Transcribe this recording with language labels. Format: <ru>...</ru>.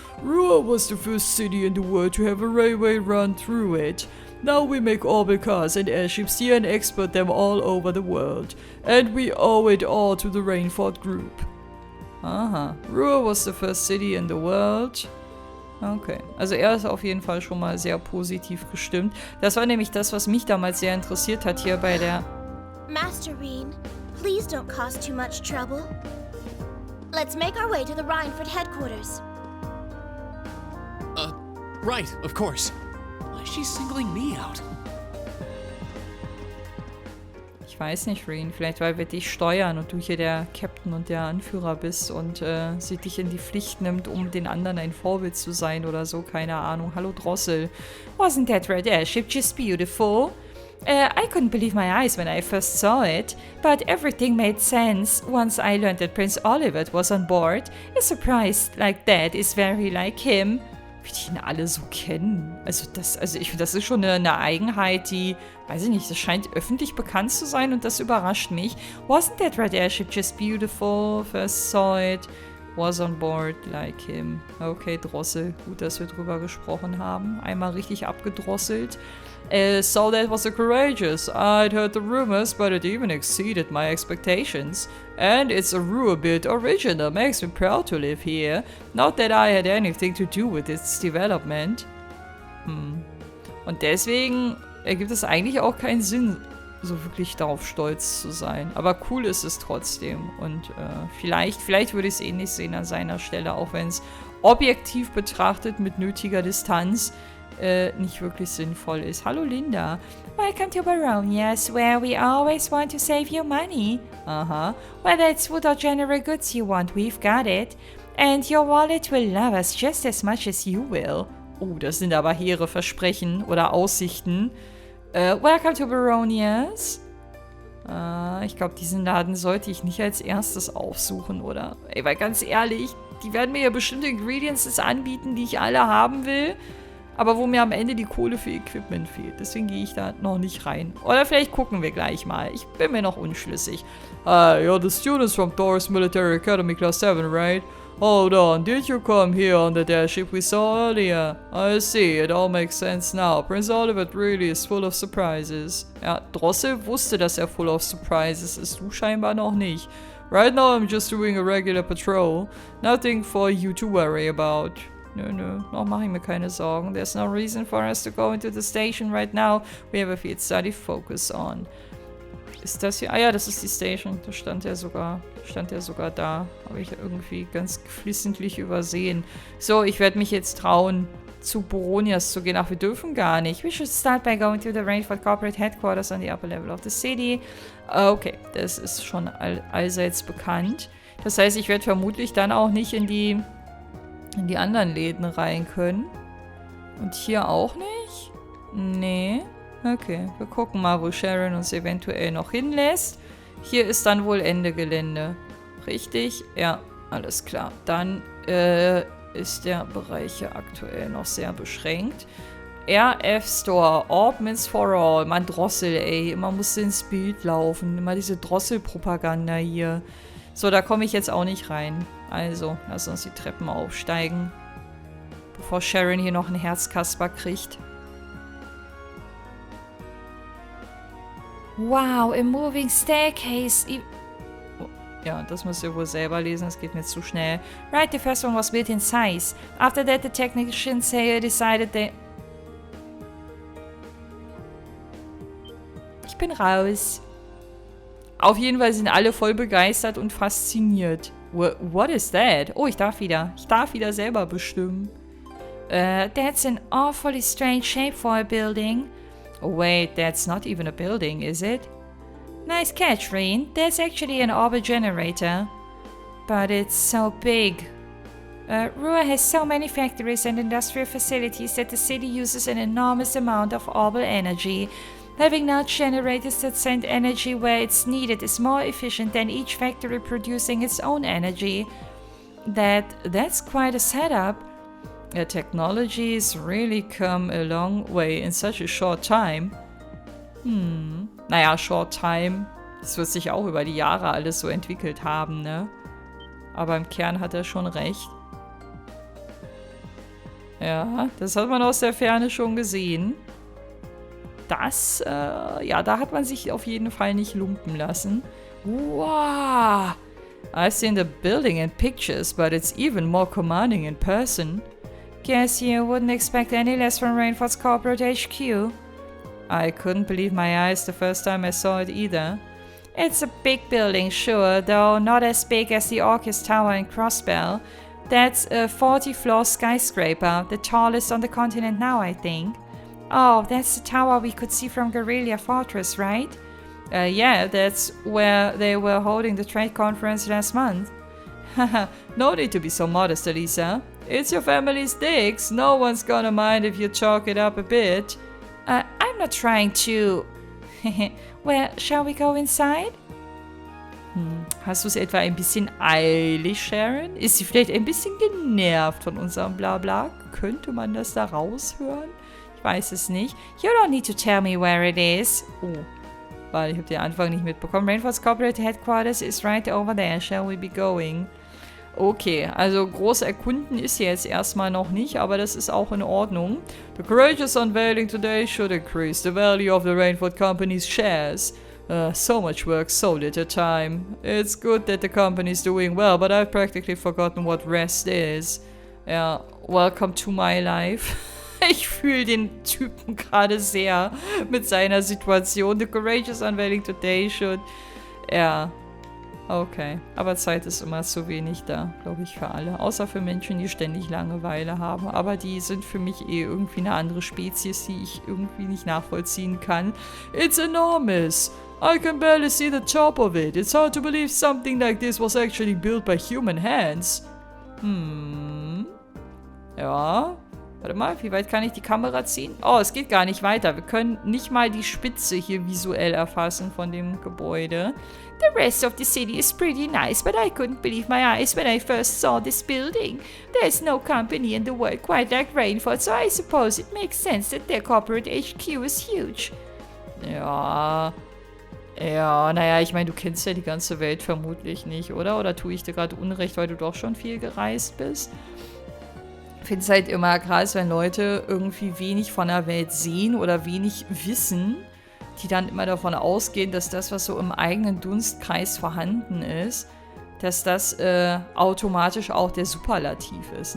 <en>Roer was the first city in the world to have a railway run through it. Now we make orbital cars and airships here and export them all over the world. And we owe it all to the Rainford Group. Aha. Roer was the first city in the world.</en> <de>Okay, also er ist auf jeden Fall schon mal sehr positiv gestimmt. Das war nämlich das, was mich damals sehr interessiert hat hier bei der...</de> <en>Master Reen, please don't cause too much trouble. Let's make our way to the Rhineford headquarters. Right, of course. Why is she singling me out?</en> <de>Ich weiß nicht, Reen. Vielleicht, weil wir dich steuern und du hier der Captain und der Anführer bist und sie dich in die Pflicht nimmt, um den anderen ein Vorbild zu sein oder so. Keine Ahnung. Hallo, Drossel.</de> <en>Wasn't that red airship just beautiful? I couldn't believe my eyes when I first saw it, but everything made sense once I learned that Prince Oliver was on board. A surprise like that is very like him.</en> <de>Wie die ihn alle so kennen. Also ich finde, das ist schon eine Eigenheit, die, weiß ich nicht, das scheint öffentlich bekannt zu sein und das überrascht mich.</de> <en>Wasn't that red airship just beautiful? First saw it, was on board like him.</en> <de>Okay, Drossel. Gut, dass wir drüber gesprochen haben. Einmal richtig abgedrosselt.</de> <en>So that was courageous. I'd heard the rumors, but it even exceeded my expectations. And it's a Ruhr-built original. Makes me proud to live here. Not that I had anything to do with its development.</en> <de>Und deswegen ergibt es eigentlich auch keinen Sinn, so wirklich darauf stolz zu sein. Aber cool ist es trotzdem. Und vielleicht würde ich es ähnlich sehen an seiner Stelle, auch wenn es objektiv betrachtet mit nötiger Distanz nicht wirklich sinnvoll ist. Hallo Linda.</de> <en>Welcome to Baronias, where we always want to save you money. Aha. Whether it's wood or general goods you want, we've got it. And your wallet will love us just as much as you will.</en> <de>Oh, das sind aber hehre Versprechen oder Aussichten.</de> <en>Welcome to Baronias.</en> <de>Ich glaube, diesen Laden sollte ich nicht als erstes aufsuchen, oder? Ey, weil ganz ehrlich, die werden mir ja bestimmte Ingredients anbieten, die ich alle haben will. Aber wo mir am Ende die Kohle für Equipment fehlt. Deswegen gehe ich da noch nicht rein. Oder vielleicht gucken wir gleich mal. Ich bin mir noch unschlüssig.</de> <en>You're the students from Thor's Military Academy Class 7, right? Hold on, did you come here on the airship we saw earlier? I see, it all makes sense now. Prince Oliver really is full of surprises.</en> <de>Ja, Drossel wusste, dass er</de> <en>full of surprises</en> <de>ist. Du scheinbar noch nicht.</de> <en>Right now I'm just doing a regular patrol. Nothing for you to worry about.</en> <de>Nö, noch mache ich mir keine Sorgen.</de> <en>There's no reason for us to go into the station right now. We have a field study focus on.</en> <de>Ist das hier? Ah ja, das ist die Station. Da stand ja sogar da. Habe ich irgendwie ganz geflissentlich übersehen. So, ich werde mich jetzt trauen, zu Boronias zu gehen. Ach, wir dürfen gar nicht.</de> <en>We should start by going to the Rainford corporate headquarters on the upper level of the city.</en> <de>Okay, das ist schon allseits bekannt. Das heißt, ich werde vermutlich dann auch nicht in die anderen Läden rein können. Und hier auch nicht? Nee. Okay, wir gucken mal, wo Sharon uns eventuell noch hinlässt. Hier ist dann wohl Ende Gelände. Richtig? Ja, alles klar. Dann ist der Bereich hier aktuell noch sehr beschränkt.</de> <en>RF Store, Orbments for All.</en> <de>Mann, Drossel, ey. Immer musste ins Bild laufen. Immer diese Drossel-Propaganda hier. So, da komme ich jetzt auch nicht rein. Also, lass uns die Treppen aufsteigen. Bevor Sharon hier noch einen Herzkasper kriegt.</de> <en>Wow, a moving staircase.</en> <de>Oh, ja, das müsst ihr wohl selber lesen. Das geht mir zu schnell.</de> <en>Right, the first one was built in size. After that, the technicians decided they...</en> <de>Ich bin raus. Auf jeden Fall sind alle voll begeistert und fasziniert.</de> <en>What is that?</en> <de>Oh, ich darf wieder selber bestimmen.</de> <en>That's an awfully strange shape for a building. Oh, wait, that's not even a building, is it? Nice catch, Reen. That's actually an orbit generator. But it's so big. Roer has so many factories and industrial facilities that the city uses an enormous amount of orbital energy. Having large generators that send energy where it's needed is more efficient than each factory producing its own energy. That's quite a setup. The technology's really come a long way in such a short time.</en> <de>Naja,</de> <en>short time.</en> <de>Das wird sich auch über die Jahre alles so entwickelt haben, ne? Aber im Kern hat er schon recht. Ja, das hat man aus der Ferne schon gesehen. Ja, da hat man sich auf jeden Fall nicht lumpen lassen.</de> <en>Wow! I've seen the building in pictures, but it's even more commanding in person. Guess you wouldn't expect any less from Rainfort's corporate HQ. I couldn't believe my eyes the first time I saw it either. It's a big building, sure, though not as big as the Orchis Tower in Crossbell. That's a 40-floor skyscraper, the tallest on the continent now, I think. Oh, that's the tower we could see from Guerrilla Fortress, right? Yeah, that's where they were holding the trade conference last month. Haha, no need to be so modest, Elisa. It's your family's digs. No one's gonna mind if you chalk it up a bit. I'm not trying to... Well, shall we go inside?</en> <de>Hast du es etwa ein bisschen eilig, Sharon? Ist sie vielleicht ein bisschen genervt von unserem Blabla? Könnte man das da raushören? Ich weiß es nicht.</de> <en>You don't need to tell me where it is.</en> <de>Oh, weil ich habe den Anfang nicht mitbekommen.</de> <en>Rainfort's Corporate Headquarters is right over there. Shall we be going?</en> <de>Okay, also groß erkunden ist jetzt erstmal noch nicht, aber das ist auch in Ordnung.</de> <en>The courageous unveiling today should increase the value of the Rainfort Company's shares. So much work, so little time. It's good that the company's doing well, but I've practically forgotten what rest is. Ja, welcome to my life.</en> <de>Ich fühle den Typen gerade sehr mit seiner Situation. The courageous unveiling today should... Ja, okay. Aber Zeit ist immer zu wenig da, glaube ich, für alle. Außer für Menschen, die ständig Langeweile haben. Aber die sind für mich eh irgendwie eine andere Spezies, die ich irgendwie nicht nachvollziehen kann.</de> <en>It's enormous. I can barely see the top of it. It's hard to believe something like this was actually built by human hands.</en> <de>Ja. Warte mal, wie weit kann ich die Kamera ziehen? Oh, es geht gar nicht weiter. Wir können nicht mal die Spitze hier visuell erfassen von dem Gebäude.</de> <en>The rest of the city is pretty nice, but I couldn't believe my eyes when I first saw this building. There's no company in the world quite like Rainfort, so I suppose it makes sense that their corporate HQ is huge.</en> <de>Ja, naja, ich meine, du kennst ja die ganze Welt vermutlich nicht, oder? Oder tue ich dir gerade Unrecht, weil du doch schon viel gereist bist? Ich finde es halt immer krass, wenn Leute irgendwie wenig von der Welt sehen oder wenig wissen, die dann immer davon ausgehen, dass das, was so im eigenen Dunstkreis vorhanden ist, dass das automatisch auch der Superlativ ist.</de>